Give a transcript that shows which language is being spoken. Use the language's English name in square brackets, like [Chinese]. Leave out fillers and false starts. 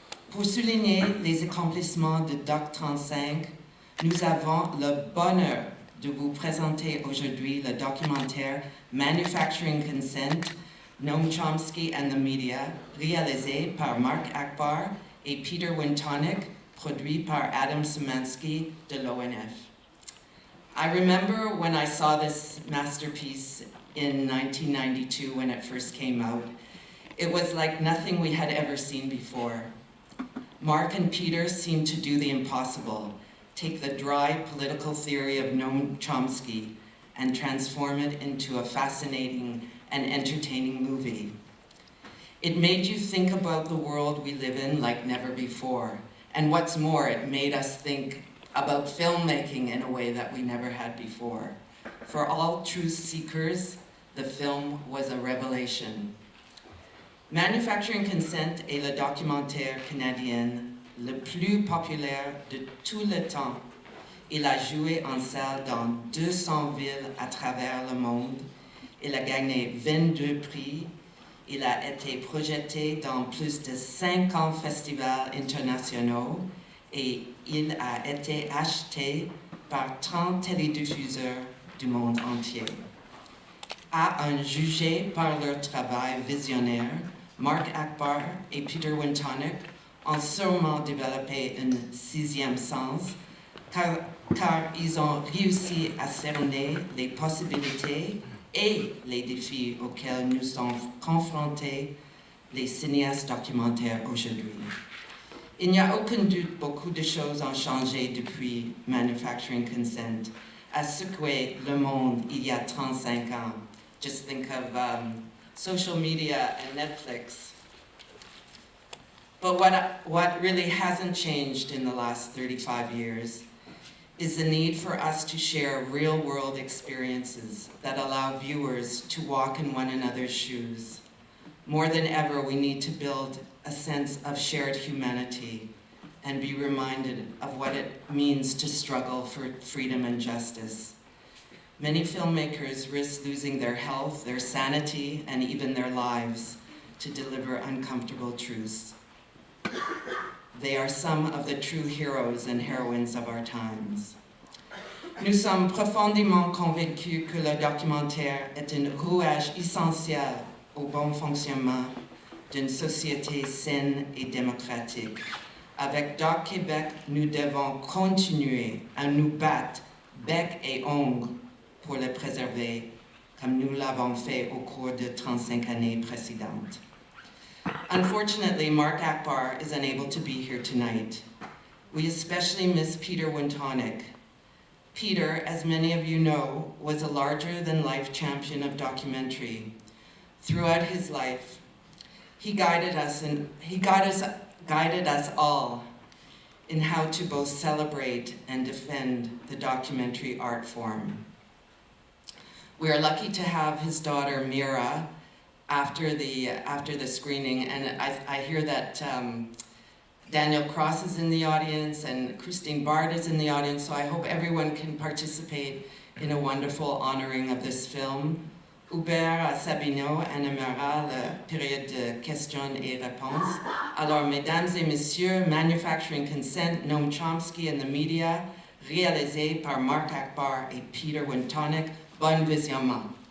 [French] Pour souligner les accomplissements de Doc 35, nous avons le bonheur de vous présenter aujourd'hui le documentaire Manufacturing Consent, Noam Chomsky and the Media, réalisé par Mark Akbar et Peter Wintonic, produit par Adam Szymanski de l'ONF. [English] I remember when I saw this masterpiece in 1992 when it first came out. It was like nothing we had ever seen before. Mark and Peter seemed to do the impossible, take the dry political theory of Noam Chomsky and transform it into a fascinating and entertaining movie. It made you think about the world we live in like never before. And what's more, it made us think about filmmaking in a way that we never had before. For all truth seekers, the film was a revelation. [French] Manufacturing Consent est le documentaire canadien le plus populaire de tout le temps. Il a joué en salle dans 200 villes à travers le monde. Il a gagné 22 prix. Il a été projeté dans plus de 50 festivals internationaux et il a été acheté par 30 télédiffuseurs du monde entier. À en juger par leur travail visionnaire, Mark Akbar et Peter Wintonic ont sûrement développé un sixième sens, car ils ont réussi à cerner les possibilités et les défis auxquels nous sommes confrontés les cinéastes documentaires aujourd'hui. Il n'y a aucun doute, beaucoup de choses ont changé depuis Manufacturing Consent, a secoué le monde il y a 35 ans. [English] Just think of social media and Netflix. But what really hasn't changed in the last 35 years is the need for us to share real-world experiences that allow viewers to walk in one another's shoes. More than ever, we need to build a sense of shared humanity and be reminded of what it means to struggle for freedom and justice. Many filmmakers risk losing their health, their sanity, and even their lives to deliver uncomfortable truths. They are some of the true heroes and heroines of our times. [French] Nous sommes profondément convaincus que le documentaire est un rouage essentiel au bon fonctionnement d'une société saine et démocratique. Avec Doc Québec, nous devons continuer à nous battre bec et ongles pour le préserver, comme nous l'avons fait au cours de 35 années précédentes. [English] Unfortunately, Mark Akbar is unable to be here tonight. We especially miss Peter Wintonic. Peter, as many of you know, was a larger-than-life champion of documentary. Throughout his life, he guided us all in how to both celebrate and defend the documentary art form. We are lucky to have his daughter, Mira, after the screening, and I hear that Daniel Cross is in the audience and Christine Bard is in the audience, so I hope everyone can participate in a wonderful honoring of this film. [French] Hubert Sabino animera la période de questions et réponses. Alors, mesdames et messieurs, Manufacturing Consent, Noam Chomsky and the Media, réalisé par Mark Akbar et Peter Wintonic. Bon visionnement.